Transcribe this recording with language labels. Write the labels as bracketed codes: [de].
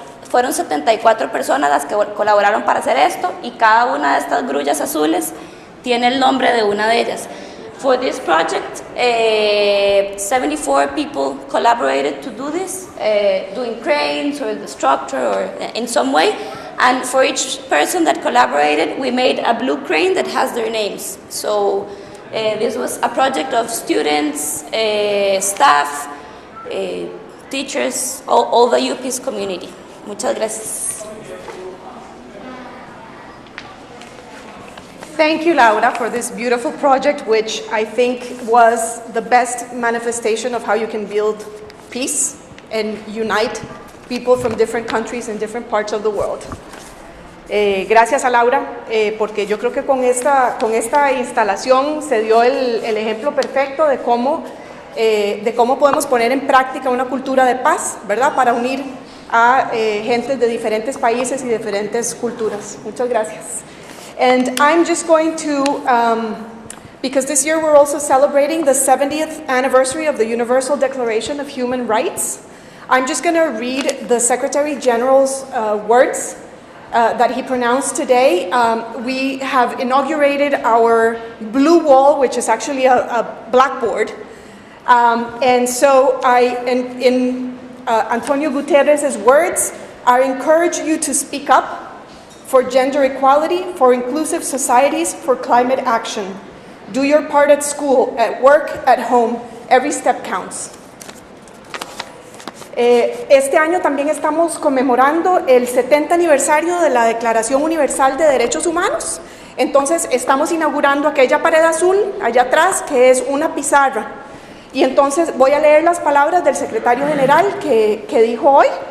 [es] Fueron 74 personas las que colaboraron para hacer esto, y cada una de estas grullas azules tiene el nombre de una de ellas. [en] For this project, 74 people collaborated to do this, doing cranes or the structure or in some way. And for each person that collaborated, we made a blue crane that has their names. So this was a project of students, staff, teachers, all the UPeace community. [es] Muchas gracias. [en] Thank you, Laura, for this beautiful project, which I think was the best manifestation of how you can build peace and unite people from different countries and different parts of the world. [es] Gracias a Laura, porque yo creo que con esta instalación se dio el ejemplo perfecto de cómo podemos poner en práctica una cultura de paz, ¿verdad? Para unir a gente de diferentes países y diferentes culturas. Muchas gracias. [en] And I'm just going to, because this year we're also celebrating the 70th anniversary of the Universal Declaration of Human Rights, I'm just going to read the Secretary General's words that he pronounced today. We have inaugurated our blue wall, which is actually a blackboard. And so in Antonio Guterres' words, I encourage you to speak up for gender equality, for inclusive societies, for climate action. Do your part at school, at work, at home. Every step counts. [es] Este año también estamos conmemorando el 70 aniversario de la Declaración Universal de Derechos Humanos. Entonces estamos inaugurando aquella pared azul allá atrás, que es una pizarra. Y entonces voy a leer las palabras del secretario general que dijo hoy.